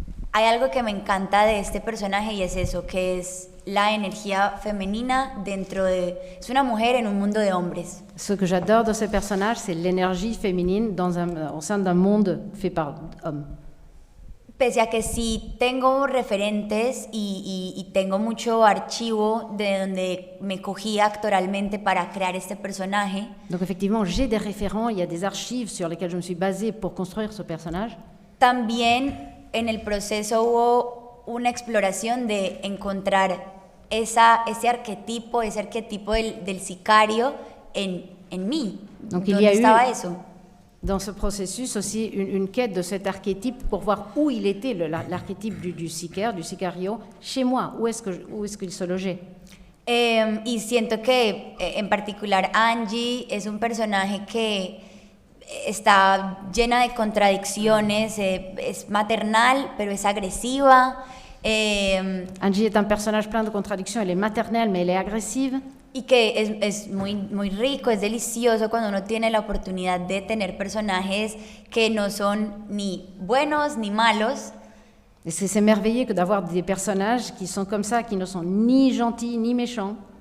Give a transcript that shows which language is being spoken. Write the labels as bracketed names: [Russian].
[Spanish] Hay algo que me encanta de este personaje y es eso, que es la energía femenina dentro de... Es una mujer en un mundo de hombres. [French] Ce que j'adore de ce personnage, c'est l'énergie féminine au sein d'un monde fait par hommes. [Spanish] Pese a que sí tengo referentes y tengo mucho archivo de donde me cogí actoralmente para crear este personaje. [French] Donc effectivement, j'ai des référents, il y a des archives sur lesquelles je me suis basée pour construire ce personnage. [Spanish] También en el proceso hubo una exploración de encontrar ese arquetipo del sicario en mí. [French] Donc [Spanish] ¿Dónde estaba eso? [French] Dans ce processus aussi une quête de cet archétype pour voir où il était, l'archétype du sicario, chez moi, où est-ce qu'il se logeait. [Spanish] Y siento que en particular Angie es un personaje que está llena de contradicciones, es maternal, pero es agresiva. [French] Angie est un personnage plein de contradictions, elle est maternelle, mais elle est agressive. [Spanish] Y que es muy rico, es delicioso cuando uno tiene la oportunidad de tener personajes que no son ni buenos ni malos. [French] Et c'est merveilleux que d'avoir des personnages qui sont comme ça, qui ne sont ni gentils ni méchants.